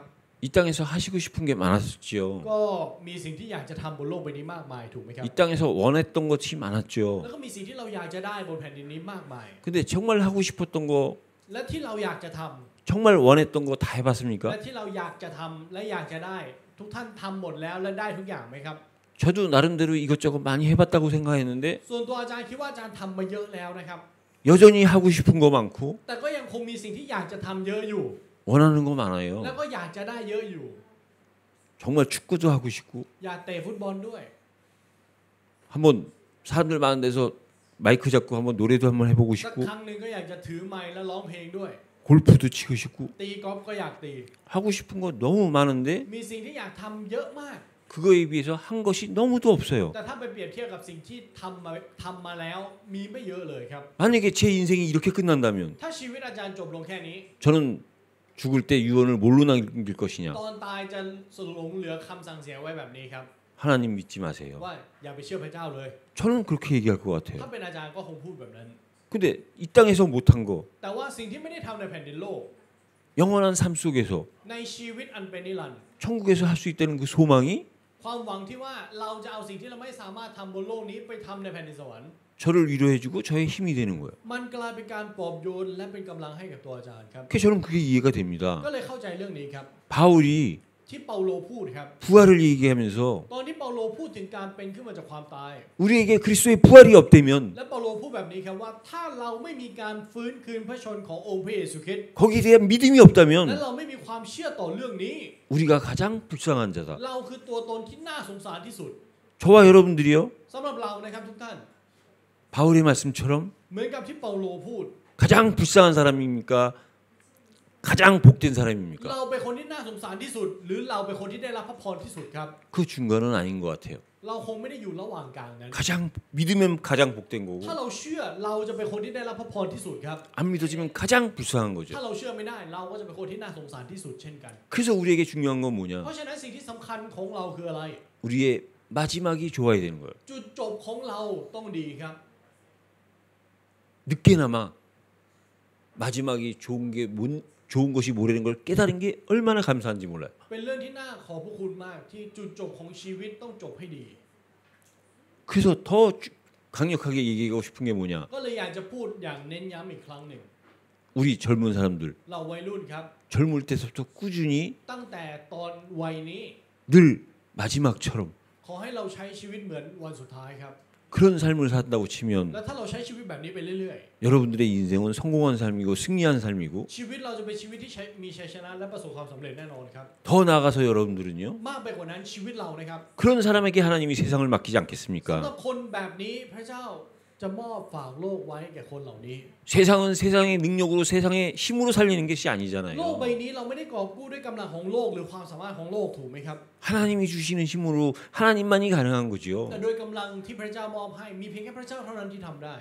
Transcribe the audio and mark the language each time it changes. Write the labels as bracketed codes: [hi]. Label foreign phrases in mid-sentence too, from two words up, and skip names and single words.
[ko] 이 땅에서 하시고 싶은 게 많았죠. [th] ก็มีสิ่งที่อยากจะทำบนโลกใบนี้มากมายถูกไหมครับ [ko] 이 땅에서 원했던 것이 많았죠. [th] แล้วก็มีสิ่งที่เราอยากจะได้บนแผ่นดินนี้มากมาย [ko] 근데 정말 하고 싶었던 거 [th] และที่เราอยากจะทำ [ko] 정말 원했던 거 다 [th] และ [ko] 해봤습니까? [th] ที่เราอยากจะทำและอยากจะได้ทุกท่านทำหมดแล้วและได้ทุกอย่างไหมครับ [ko] 저도 나름대로 이것저것 많이 해봤다고 생각했는데 [th] ส่วนตัวอาจารย์คิดว่าอาจารย์ทำมาเยอะแล้วนะครับ [ko] 여전히 하고 싶은 거 많고 [th] แต่ก็ยังคงมีสิ่งที่อยากจะทำเยอะอยู่ [ko] 원하는 거 [th] แล้ว [ko] 많아요. [th] ก็อยากจะได้เยอะอยู่ [ko] 정말 축구도 하고 싶고 [th] อยากเตะฟุตบอลด้วย [ko] 한번 사람들 많은 데서 마이크 잡고 한번 노래도 한번 해보고 [th] สัก [ko] 싶고 [th] ครั้งหนึ่งก็อยากจะถือไมค์และร้องเพลงด้วย [ko] 골프도 치고 싶고 [th] ตีกอล์ฟก็อยากตี [ko] 하고 싶은 거 너무 많은데 [th] มีสิ่งที่อยากทำเยอะมาก [ko] 그거에 비해서 한 것이 너무도 없어요. [th] แต่ถ้าไปเปรียบเทียบกับสิ่งที่ทำมาแล้วมีไม่เยอะเลยครับ [ko] 만약에 제 인생이 이렇게 끝난다면 [th] ถ้าชีวิตอาจารย์จบลงแค่นี้ [ko] 저는 죽을 때 유언을 뭘로 남길 것이냐? [th] ตอนตายจะหลงเหลือคำสั่งเสียไว้แบบนี้ครับ [ko] 하나님 믿지 마세요. [th] ว่าอย่าไปเชื่อพระเจ้าเลย [ko] 저는 그렇게 얘기할 것 [th] ถ้า [ko] 같아요. [th] เป็นอาจารย์ก็คงพูดแบบนั้น [ko] 근데 이 땅에서 못한 거 [th] แต่ว่าสิ่งที่ไม่ได้ทำในแผ่นดินโลก [ko] 영원한 삶 속에서 [th] ในชีวิตอันเป็นนิรันดร์ [ko] 천국에서 할 수 있다는 그 소망이 [th] ความหวังที่ว่าเราจะเอาสิ่งที่เราไม่สามารถทำบนโลกนี้ไปทำในแผ่นดินสวรรค์ [ko] 저를 위로해주고 저의 힘이 되는 거예요. [th] มันกลายเป็นการปลอบโยนและเป็นกำลังให้กับตัวอาจารย์ครับ [ko] 그래서 저는 그게 이해가 됩니다. [th] ก็เลยเข้าใจเรื่องนี้ครับ [ko] 바울이 [th] ที่เปาโลพูดครับ [ko] 부활을 얘기하면서 [th] ตอนที่เปาโลพูดถึงการเป็นขึ้นมาจากความตาย [ko] 우리에게 그리스도의 부활이 없다면 [th] และเปาโลพูดแบบนี้ครับว่าถ้าเราไม่มีการฟื้นคืนพระชนขององค์พระเยซูคริสต์ [ko] 거기에 대한 믿음이 [th] และ [ko] 없다면 [th] เราไม่มีความเชื่อต่อเรื่องนี้ [ko] 우리가 가장 불쌍한 자다. [th] เราคือตัวตนที่น่าสงสารที่สุด [ko] 저와 여러분들이요 [th] สำหรับเรานะครับทุกท่าน [ko] 바울의 말씀처럼 [th] เหมือนกับที่เปาโลพูด [ko] 가장 불쌍한 사람입니까? 가장 복된 사람입니까? [th] เราเป็นคนที่น่าสงสารที่สุด หรือเราเป็นคนที่ได้รับพระพรที่สุดครับ [ko] 그 중간은 아닌 것 같아요. [th] เราคงไม่ได้อยู่ระหว่างกลางนั้น [ko] 가장 믿으면 가장 복된 거고 [th] ถ้าเราเชื่อเราจะเป็นคนที่ได้รับพระพรที่สุดครับ [ko] 안 믿어지면 가장 불쌍한 [th] ถ้า [ko] 거죠. [th] เราเชื่อไม่ได้เราก็จะเป็นคนที่น่าสงสารที่สุดเช่นกัน [ko] 그래서 우리에게 중요한 건 뭐냐? [th] เพราะฉะนั้นสิ่งที่สำคัญของเราคืออะไร [ko] 우리의 마지막이 좋아야 되는 거예요. [th] จุดจบของเราต้องดีครับ [ko] 늦게나마 마지막이 좋은 것이 뭐라는 걸 깨달은 게 얼마나 감사한지 몰라요. [th] เป็นเรื่องที่น่าขอบพระคุณมากที่จุดจบของชีวิตต้องจบให้ดี [ko] 그래서 더 강력하게 얘기하고 싶은 게 뭐냐? [th] ก็เลยอยากจะพูดอย่างเน้นย้ำอีกครั้งหนึ่ง [ko] 우리 젊은 사람들 [th] เราวัยรุ่นครับ [ko] 젊을 때부터 꾸준히 [th] ตั้งแต่ตอนวัยนี้ [ko] 늘 마지막처럼 [th] ขอให้เราใช้ชีวิตเหมือนวันสุดท้ายครับ [ko] 그런 삶을 산다고 치면 [th] และถ้าเราใช้ชีวิตแบบนี้ไปเรื่อย [ko] 여러분들의 인생은 성공한 삶이고 승리한 삶이고 [th] ๆ ชีวิตเราจะเป็นชีวิตที่มีชัยชนะและประสบความสำเร็จแน่นอนครับ [ko] 더 나아가서 여러분들은요 [th] มากไปกว่านั้นชีวิตเรานะครับ [ko] 그런 사람에게 하나님이 세상을 맡기지 [th] สำหรับ [ko] 않겠습니까? [th] คนแบบนี้พระเจ้าจะมอบฝากโลกไว้แก่คนเหล่านี้ [ko] 세상은 세상의 능력으로 세상의 힘으로 살리는 것이 [th] โลก [ko] 아니잖아요. [th] ใบนี้เราไม่ได้กอบกู้ด้วยกำลังของโลกหรือความสามารถของโลกถูกไหมครับ [ko] 하나님이 주시는 힘으로 하나님만이 가능한 거지요. [th] แต่โดยกำลังที่พระเจ้ามอบให้มีเพียงแค่พระเจ้าเท่านั้นที่ทำได้